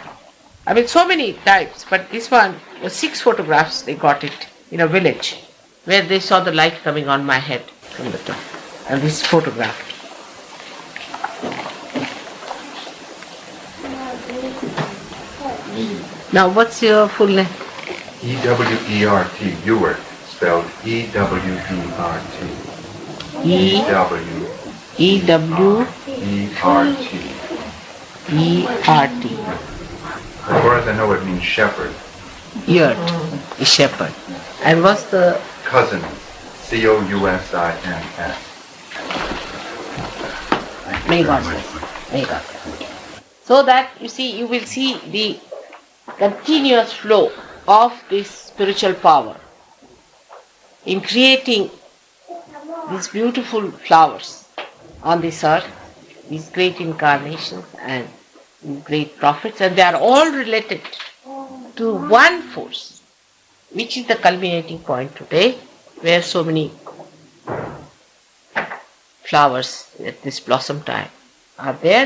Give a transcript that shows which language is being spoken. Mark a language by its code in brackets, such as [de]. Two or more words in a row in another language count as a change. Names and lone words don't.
[en] So many types, but this one was 6 photographs. They got it in a village where they saw the light coming on my head from the top. And this photograph. Now, what's your full name? E-W-E-R-T, Ewart, spelled E-W-E-R-T. E-W. E-R-T. E-R-T. As far as I know, it means shepherd. Yurt is shepherd. And what's the Cousin, C-O-U-S-I-N-S. May God bless. May God bless. So that you will see the continuous flow of this spiritual power in creating these beautiful flowers on this earth, these great incarnations and these great prophets, and they are all related to one force, which is the culminating point today, where so many flowers at this blossom time are there.